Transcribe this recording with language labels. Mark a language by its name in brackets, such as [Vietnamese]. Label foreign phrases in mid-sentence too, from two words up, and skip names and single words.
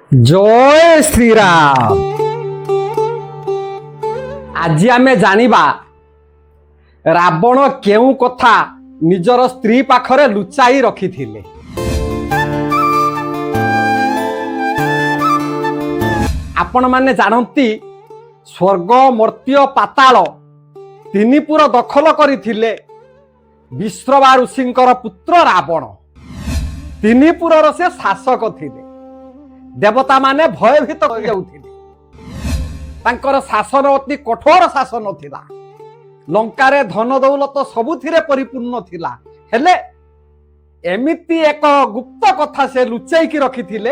[Odia] ଜୟ ଶ୍ରୀ ରାମ। ଆଜି ଆମେ ଜାଣିବା ରାବଣ କେଉଁ କଥା ନିଜର ସ୍ତ୍ରୀ ପାଖରେ ଲୁଚାଇ ରଖିଥିଲେ। ଆପଣ ମାନେ ଜାଣନ୍ତି ସ୍ୱର୍ଗ ମର୍ତ୍ତ୍ୟ ପାତାଳ ତିନିପୁର ଦଖଲ କରିଥିଲେ ବିଶ୍ରବା ଋଷିଙ୍କର ପୁତ୍ର ରାବଣ। ତିନିପୁରର ସେ ଶାସକ ଥିଲେ। ଦେବତା ମାନେ ଭୟଭୀତ ହୋଇ ଯାଉଥିଲେ। ତାଙ୍କର ଶାସନ ଅତି କଠୋର ଶାସନ ଥିଲା। ଲଙ୍କାରେ ଧନ ଦୌଲତ ସବୁଥିରେ ପରିପୂର୍ଣ୍ଣ ଥିଲା। ହେଲେ ଏମିତି ଏକ ଗୁପ୍ତ କଥା ସେ ଲୁଚାଇ କି ରଖିଥିଲେ।